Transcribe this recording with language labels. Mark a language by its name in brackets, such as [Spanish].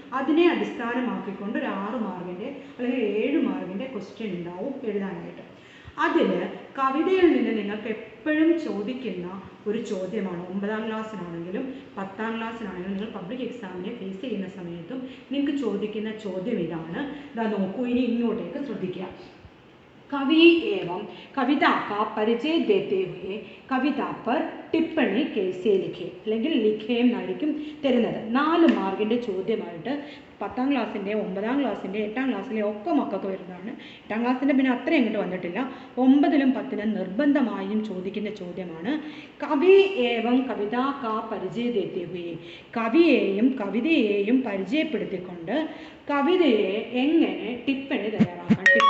[Malayalam] അതിനെ അടിസ്ഥാനമാക്കിക്കൊണ്ട് ഒരു 6 മാർക്കിൻ്റെ അല്ലെങ്കിൽ 7 മാർക്കിൻ്റെ ക്വസ്റ്റ്യൻ ഉണ്ടാവും എഴുതാനായിട്ട്. അതിൽ കവിതയിൽ നിന്ന് നിങ്ങൾക്ക് എപ്പോഴും ചോദിക്കുന്ന ഒരു ചോദ്യമാണ്. 9ാം ക്ലാസ്സിനാണെങ്കിലും 10ാം ക്ലാസ്സിനാണെങ്കിലും നിങ്ങൾ പബ്ലിക് എക്സാമിനെ ഫേസ് ചെയ്യുന്ന സമയത്തും നിങ്ങൾക്ക് ചോദിക്കുന്ന ചോദ്യം ഇതാണ്. ഇതാ നോക്കൂ, ഇനി ഇങ്ങോട്ടേക്ക് ശ്രദ്ധിക്കുക. [Hindi] कवि एवं कविता का परिचय देते हुए कविता पर ടിപ്പണി കേസേ ലിഖേ [Malayalam] അല്ലെങ്കിൽ ലിഖേ എന്നായിരിക്കും തരുന്നത്. 4 മാർക്കിൻ്റെ ചോദ്യമായിട്ട് 10ാം ക്ലാസ്സിൻ്റെ 9ാം ക്ലാസ്സിൻ്റെ 8ാം ക്ലാസ്സിലെ ഒക്കെ മക്കൾക്ക് വരുന്നതാണ്. 8ാം ക്ലാസ്സിൻ്റെ പിന്നെ അത്രയും ഇങ്ങോട്ട് വന്നിട്ടില്ല. 9ലും 10ലും നിർബന്ധമായും ചോദിക്കുന്ന ചോദ്യമാണ് [Hindi] കവി ഏവം കവിത കാ പരിചയ ദേത്തെ ഹുയെ. [Malayalam] കവിയെയും കവിതയെയും പരിചയപ്പെടുത്തിക്കൊണ്ട് കവിതയെ എങ്ങനെ ടിപ്പണി തയ്യാറാക്കാം.